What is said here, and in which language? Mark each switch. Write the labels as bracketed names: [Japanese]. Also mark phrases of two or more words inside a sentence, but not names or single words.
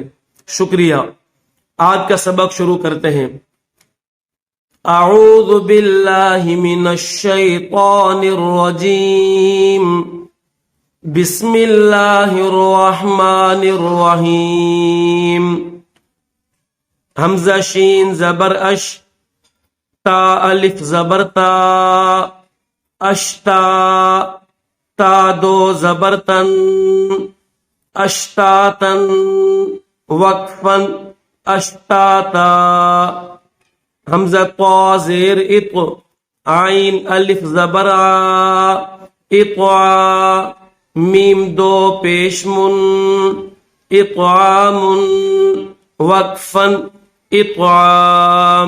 [Urdu] شکریہ۔ آج کا سبق شروع کرتے ہیں۔ [Arabic] اعوذ باللہ من الشیطان الرجیم، بسم اللہ الرحمن الرحیم۔ [Urdu] حمزہ شین زبر اش، تا الف زبر تا، اشتا، تا دو زبر تن، اشتاتن، وقفن، اشتاتا۔ حمزہ طا زیر اط، عین الف زبر آ، اطعا، میم دو پیش من، اطعام، وقفن، اطعام۔